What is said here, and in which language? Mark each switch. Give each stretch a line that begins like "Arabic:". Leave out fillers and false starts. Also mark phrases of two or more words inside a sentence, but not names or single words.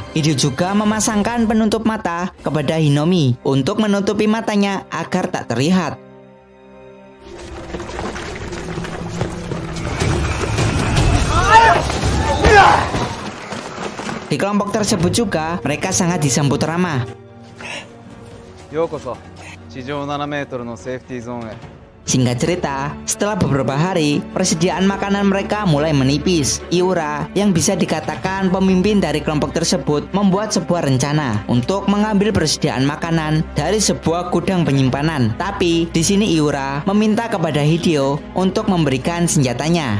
Indonesian: Hideo juga memasangkan penutup mata kepada Hinomi untuk menutupi matanya agar tak terlihat. Di kelompok tersebut juga, mereka sangat disambut ramah.
Japanese: Yokoso, 地上7メートルのセーフティーゾーンへ.
Indonesian: Singkat cerita, setelah beberapa hari, persediaan makanan mereka mulai menipis. Iura, yang bisa dikatakan pemimpin dari kelompok tersebut, membuat sebuah rencana untuk mengambil persediaan makanan dari sebuah gudang penyimpanan. Tapi di sini Iura meminta kepada Hideo untuk memberikan senjatanya.